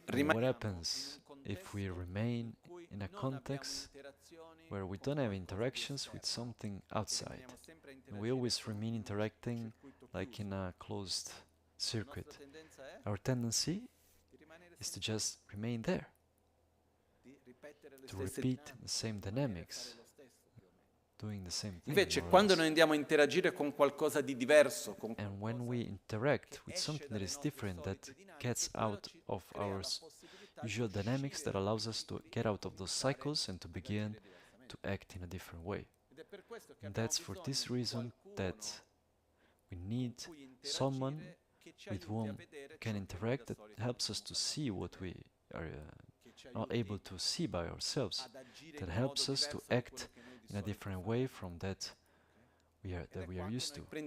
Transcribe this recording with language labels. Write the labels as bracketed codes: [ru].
[en] What happens if we remain in a context where we don't have interactions with something outside? And we always remain interacting like in a closed circuit. Our tendency is to just remain there, to repeat the same dynamics, doing the same thing. [it] Invece, quando noi andiamo a interagire con qualcosa di diverso, [en] and when we interact with something that is different, that gets out of our usual dynamics, that allows us to get out of those cycles and to begin to act in a different way. And that's for this reason that we need someone with whom we can interact, that helps us to see what we are not able to see by ourselves, that helps us to act in a different way from that we are used to.